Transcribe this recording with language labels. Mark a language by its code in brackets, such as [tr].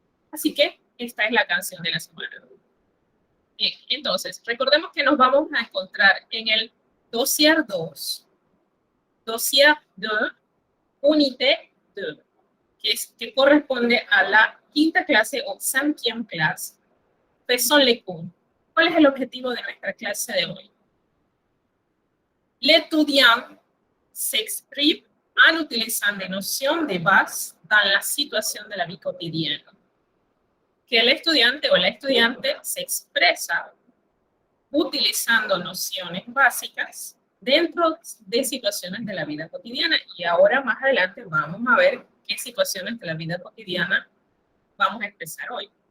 [es] Así que esta es la canción de la semana. Bien, entonces, recordemos que nos vamos a encontrar en el dossier 2, dossier 2, unité 2, que corresponde a la 5ª clase o 5e clase. [fr] Faisons les cours. [es] ¿Cuál es el objetivo de nuestra clase de hoy? [fr] L'étudiant s'exprime en utilisant des notions de base dans la situación de la vie quotidienne. [es] Que el estudiante o la estudiante se expresa utilizando nociones básicas dentro de situaciones de la vida cotidiana. Y ahora más adelante vamos a ver qué situaciones de la vida cotidiana vamos a expresar hoy.